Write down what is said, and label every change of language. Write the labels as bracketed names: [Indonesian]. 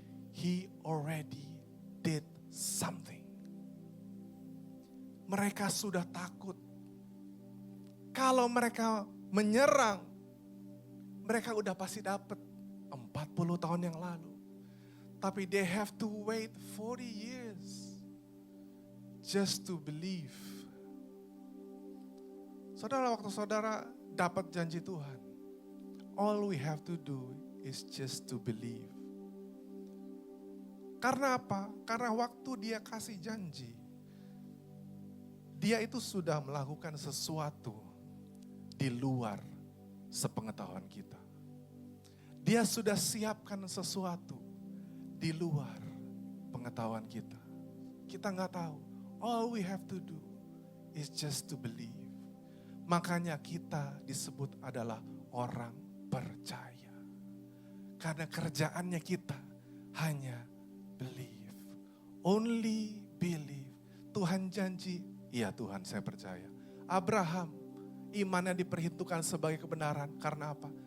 [English] He already did something. [Indonesian] Mereka sudah takut. Kalau mereka menyerang, mereka udah pasti dapat 40 tahun yang lalu. Tapi [English] they have to wait 40 years just to believe. [Indonesian] Saudara, waktu saudara dapat janji Tuhan, [English] all we have to do is just to believe. [Indonesian] Karena apa? Karena waktu dia kasih janji, dia itu sudah melakukan sesuatu di luar sepengetahuan kita. Dia sudah siapkan sesuatu di luar pengetahuan kita. Kita nggak tahu. [English] All we have to do is just to believe. [Indonesian] Makanya kita disebut adalah orang percaya. Karena kerjaannya kita hanya believe. [English] Only believe. [Indonesian] Tuhan janji, iya Tuhan saya percaya. Abraham, imannya diperhitungkan sebagai kebenaran. Karena apa?